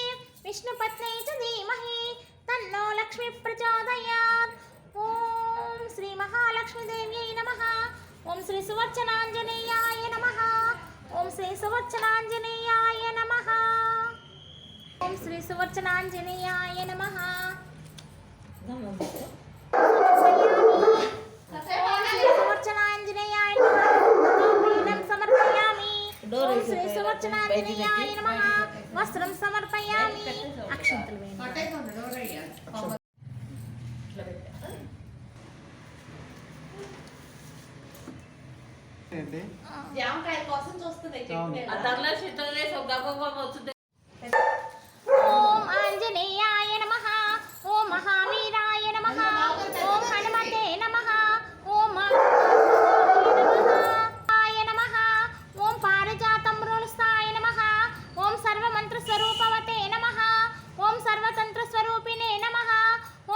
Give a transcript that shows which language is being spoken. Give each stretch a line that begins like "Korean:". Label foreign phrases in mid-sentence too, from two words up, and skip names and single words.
Sanskrit: विष्णुपत्न्यै च धीमहि तन्नो लक्ष्मी प्रचोदयात् ओम श्री महालक्ष्मी देव्यै नमः ओम श्री सुवर्चनांजनेयाय नमः ओम श्री सुवर्चनांजनेयाय नमः ओम श्री सुवर्चनांजनेयाय नमः ओम श्री सुवर्चनांजनेयाय नमः समर्पयामि ओम श्री सुवर्चनांजनेयाय नमः वस्त्रं समर्पयामि
Telugu: అక్షంతలు వేయండి జామకాయ కోసం చూస్తుంది
Sanskrit: ओं आञ्जनेयाय नमः ओं महावीराय नमः ओं हनुमते नमः ओं आय नमः ओं पारिजातमृळस्थाय नमः ओं सर्वमन्त्रस्वरूपवते नमः ओं सर्वतन्त्रस्वरूपिणे नमः ओं